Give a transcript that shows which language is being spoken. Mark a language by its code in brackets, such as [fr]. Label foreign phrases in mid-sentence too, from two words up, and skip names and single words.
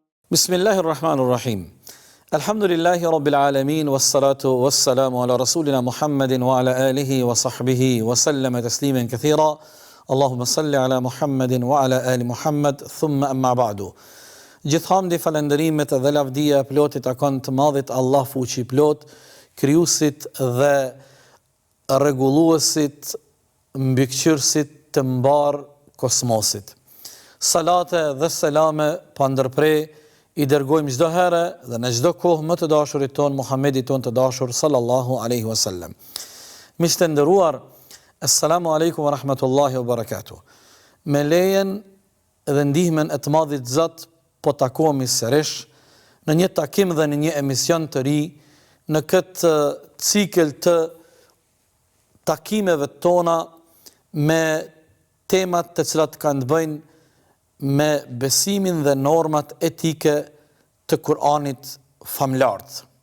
[ar] بسم الله الرحمن الرحيم. الحمد لله رب العالمين والصلاة والسلام على رسولنا محمد وعلى آله وصحبه وسلم تسليما كثيرا. اللهم صل على محمد وعلى آل محمد، ثم أما بعد. [sq] Gjithhamdi, falënderimet dhe lavdia plotit takon të madhit Allah fuqi plot, krijuesit dhe rregulluesit, mbikëqyrësit të mbar kosmosit. Salate dhe selame pa ndërprej I dërgojmë çdo herë dhe në çdo kohë më të dashurit ton Muhamedit ton të dashur [ar] صلى الله عليه وسلم. [sq] Miq të nderuar, [ar] السلام عليكم ورحمة الله وبركاته. [sq] Me lejen dhe ndihmën e të Madhit Zot po takohemi sërish në një takim dhe në një emision të ri në këtë cikël të takimeve tona me temat të cilat kanë të bëjnë me besimin dhe normat etike të Kur'anit famlart.